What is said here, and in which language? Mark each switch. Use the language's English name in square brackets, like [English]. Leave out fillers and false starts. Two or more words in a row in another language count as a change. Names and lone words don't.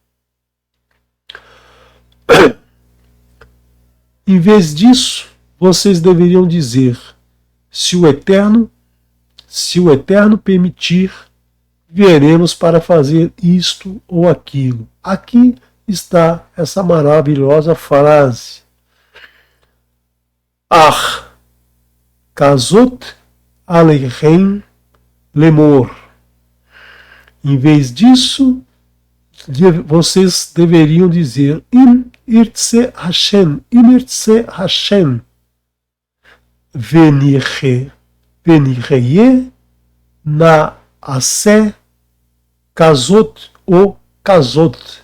[Portuguese] Em vez disso, vocês deveriam dizer, se o Eterno permitir, viveremos para fazer isto ou aquilo. Aqui está essa maravilhosa frase. [Hebrew] אך, כזאת עליכם לאמר. [Portuguese] Em vez disso, vocês deveriam dizer [Hebrew] אם ירצה השם, ונחיה ונ עשה כזאת ou kazot.